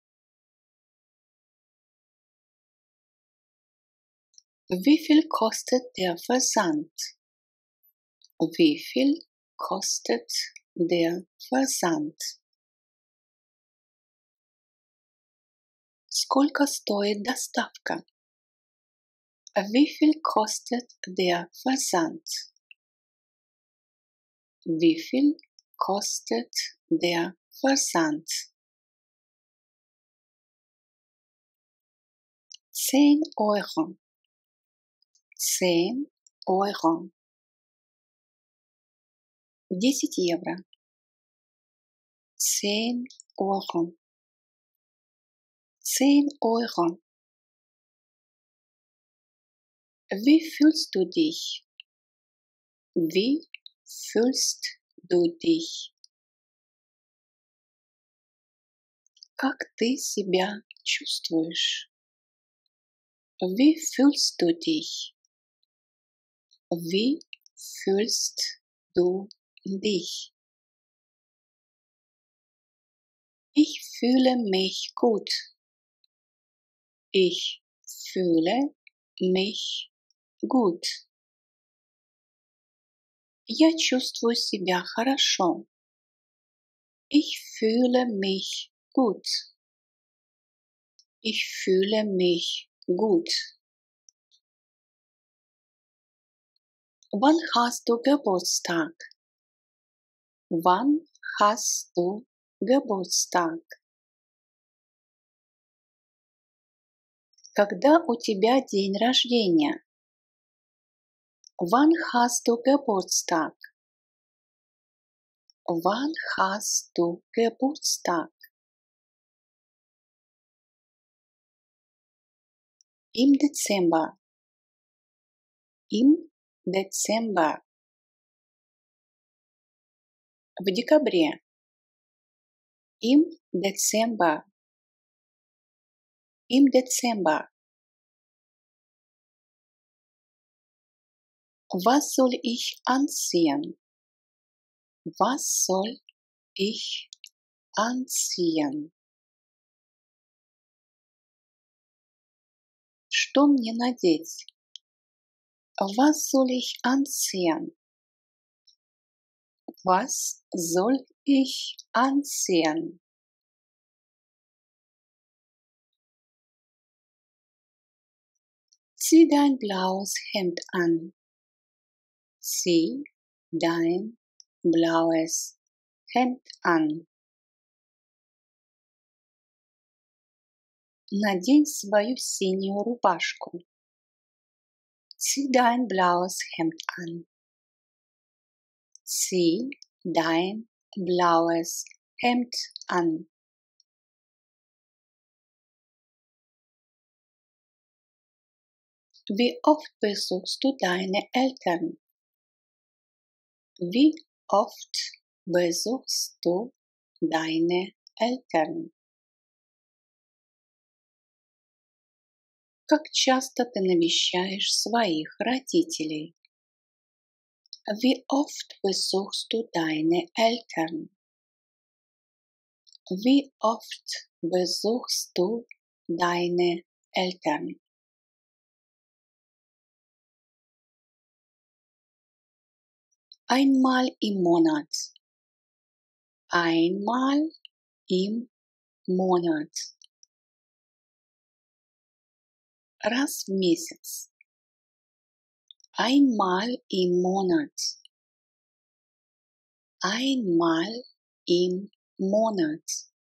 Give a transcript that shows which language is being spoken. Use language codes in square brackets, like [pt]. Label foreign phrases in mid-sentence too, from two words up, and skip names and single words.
[de] Wie viel kostet der Versand? Wie viel kostet der Versand? [ru] Сколько стоит доставка? [de] Wie viel kostet der Versand? Wie viel kostet der Versand? 10 Euro, 10 Euro, 10 евро, 10 Euro, 10 Euro. Wie fühlst du dich? Wie fühlst du dich? [ru] Как ты себя чувствуешь? [de] Wie fühlst du dich? Wie fühlst du dich? Ich fühle mich gut. Ich fühle mich gut. [ru] Я чувствую себя хорошо. [de] Ich fühle mich gut. Ich fühle mich gut. Wann hast du Geburtstag? Wann hast du Geburtstag? [ru] Когда у тебя день рождения? [de] Wann hast du Geburtstag? Wann hast du Geburtstag? Im Dezember. Im Dezember. [ru] В декабре. [de] Im Dezember. Im Dezember. Was soll ich anziehen? Was soll ich anziehen? [ru] Что мне надеть? [de] Was soll ich anziehen? Was soll ich anziehen? Zieh dein blaues Hemd an. Zieh dein blaues Hemd an. [ru] Надень свою синюю рубашку. [de] Zieh dein blaues Hemd an. Zieh dein blaues Hemd an. Wie oft besuchst du deine Eltern? Wie oft besuchst du deine Eltern? [ru] Как часто ты навещаешь своих родителей? [de] Wie oft besuchst du deine Eltern? Wie oft besuchst du deine Eltern? Einmal im Monat. Einmal im Monat. [ru] раз в месяц. [de] Einmal im Monat. Einmal im Monat.